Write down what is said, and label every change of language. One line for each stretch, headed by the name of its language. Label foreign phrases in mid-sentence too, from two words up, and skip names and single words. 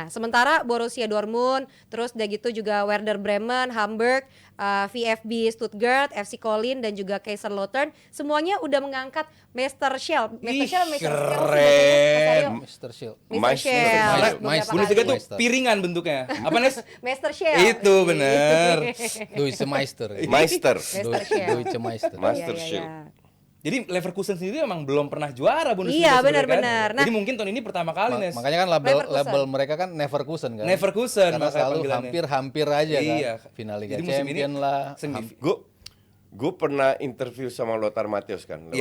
Indonesian: Sementara Borussia Dortmund, terus udah gitu juga Werder Bremen, Hamburg, VfB Stuttgart, FC Köln dan juga Kaiserslautern semuanya udah mengangkat Meisterschale. Keren.
English: Mr. Shield.
Indonesian: Meisterschale. Bundesliga tuh Meister. piringan bentuknya. Apa Nes? Meisterschale. Itu bener.
German: Deutsche Meister.
Indonesian: Meister. Meisterschale.
German: Deutsche Meister.
Indonesian: Master Iya, iya, Shield. iya. Jadi Leverkusen sendiri emang belum pernah juara Bundesliga Iya, sebenarnya benar-benar. kan? Nah, Jadi mungkin tahun ini pertama kali Nes. Makanya kan Leverkusen. label mereka kan Neverkusen kan. Neverkusen Karena makanya selalu panggilannya. hampir aja kan. Iya. Final Liga Jadi musim ini Champion lah. Gue pernah interview sama Lothar Matthäus kan lewat